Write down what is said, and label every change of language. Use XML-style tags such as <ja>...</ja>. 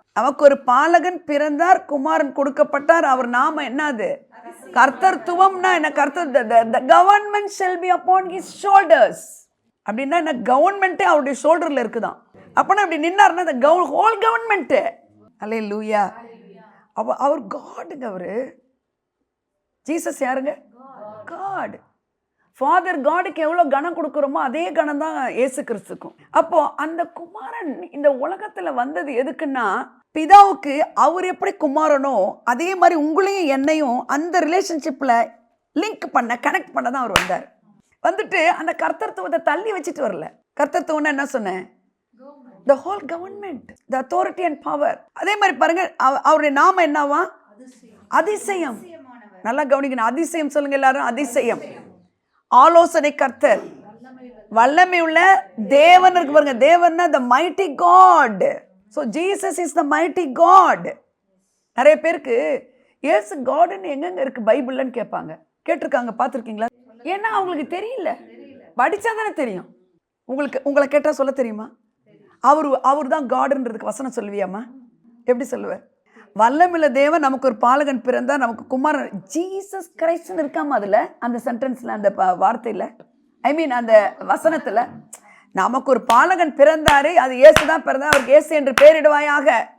<ta>அவருக்கு ஒரு பாலகன் பிறந்தார், குமாரன் கொடுக்கப்பட்டார். அவர் நாம என்னது? கர்த்தர்த்துவம்னா என்ன? கர்த்தர்,</ta> <en>the government shall be upon his shoulders</en> <ta>அப்படின்னா என்ன, கவர்மெண்ட்டே அவருடைய ஷோல்டரில் இருக்குதான். அப்போனா அப்படி நின்னாருன்னா அந்த ஹோல் கவர்மெண்ட்டு. அல்லேலூயா. அப்போ அவர் காடுங்க. அவர் ஜீசஸ் யாருங்க? காட். ஃபாதர் காடுக்கு எவ்வளோ கனம் கொடுக்குறோமோ அதே கனம் தான் இயேசு கிறிஸ்துக்கும். அப்போ அந்த குமாரன் இந்த உலகத்தில் வந்தது எதுக்குன்னா, பிதாவுக்கு அவர் எப்படி குமாரனோ அதே மாதிரி உங்களையும் என்னையும் அந்த ரிலேஷன்ஷிப்பில் லிங்க் பண்ண, கனெக்ட் பண்ண தான் அவர் வந்தார். வந்துட்டு அந்த கர்த்தத்துவத்தை தள்ளி வச்சுட்டு வரல. கர்த்தத்துவம்னா என்ன சொன்னேன்?</ta> <en>the whole government, the authority and power.</en> <ta>அதே மாதிரி பாருங்க, அவருடைய நாமம் என்னவா? அதிசயம். நல்லா கவனிக்கணும். அதிசயம் சொல்லுங்க எல்லாரும். அதிசயம். ஆலோசனை கர்த்தர், வல்லமை உள்ள தேவன் இருக்கு பாருங்க.</ta> <en>தேவன்னா the mighty God. so Jesus is the mighty God.</en> <ta>நிறைய பேருக்கு இயேசு காட்னு எங்கெங்க இருக்கு பைபிள்லன்னு கேட்பாங்க. கேட்டிருக்காங்க, பார்த்துருக்கீங்களா? ஏன்னா அவங்களுக்கு தெரியல. படித்தா தானே தெரியும். உங்களை கேட்டால் சொல்ல தெரியுமா? அவர் தான் காடுன்றதுக்கு வசனம் சொல்லுவியாம்மா? எப்படி சொல்லுவேன்? வல்லமில்ல தேவன் நமக்கு ஒரு பாலகன் பிறந்தார், நமக்கு குமாரன் ஜீசஸ் கிரைஸ்ட்னு இருக்காம அதில், அந்த சென்டென்ஸில், அந்த வார்த்தையில், ஐ மீன் அந்த வசனத்தில், நமக்கு ஒரு பாலகன் பிறந்தாரு, அது இயேசு தான் பிறந்தார், அவருக்கு இயேசு என்று பெயரிடுவாயாக.</ta>